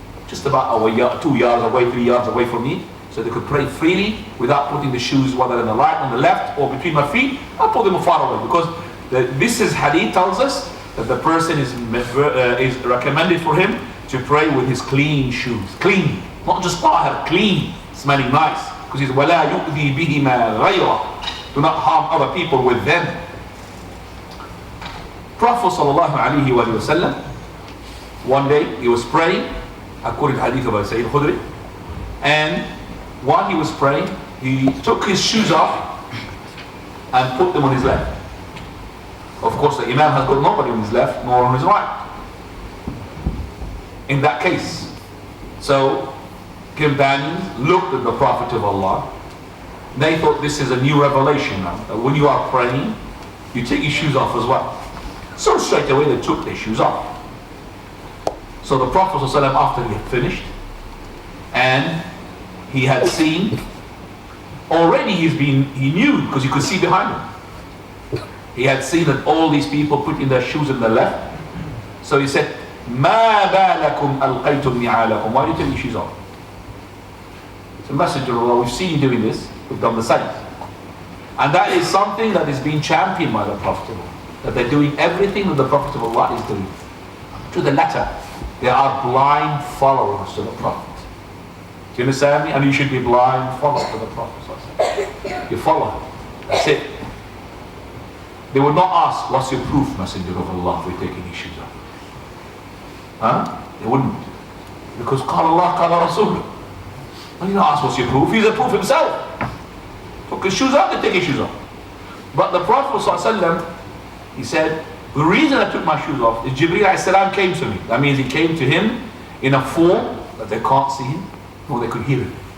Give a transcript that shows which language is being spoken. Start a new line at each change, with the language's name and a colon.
English: Just about 2 yards away, 3 yards away from me. So they could pray freely without putting the shoes, whether on the right, on the left, or between my feet. I'll put them far away, because this is hadith tells us that the person is recommended for him to pray with his clean shoes. Clean, not just tahir, clean, smelling nice. Because he's
Arabic: وَلَا يُؤْذِي بِهِمَا غَيْرَهُ.
English: Do not harm other people with them. Prophet sallallahu alaihi wasallam, one day he was praying, according to hadith of Sayyid Khudri, and while he was praying, he took his shoes off and put them on his left. Of course, the Imam has got nobody on his left nor on his right in that case. So companions looked at the Prophet of Allah. They thought this is a new revelation now, that when you are praying, you take your shoes off as well. So straight away they took their shoes off. So the Prophet ﷺ, after he had finished, and he had seen, already he knew, because you could see behind him. He had seen that all these people putting their shoes in the left.
Arabic: So he said, مَا بَالَكُمْ أَلْقَيْتُمْ نِعَالَكُمْ.
English: Why do you take your shoes off? It's a messenger of Allah. We've seen you doing this. We've done the same. And that is something that is being championed by the Prophet. That they're doing everything that the Prophet of Allah is doing. To the letter. They are blind followers to the Prophet. Do you understand me? And you should be blind followers to the Prophet. You follow him. That's it. They would not ask, what's your proof, Messenger of Allah, if we're taking his shoes off? Huh? They wouldn't. Because
Arabic: قال الله قال رسوله.
English: And you don't ask, what's your proof? He's a proof himself. Took his shoes off, they take his shoes off. But the Prophet ﷺ, he said, the reason I took my shoes off is Jibreel ﷺ came to me. That means he came to him in a form that they can't see him, nor they could hear him.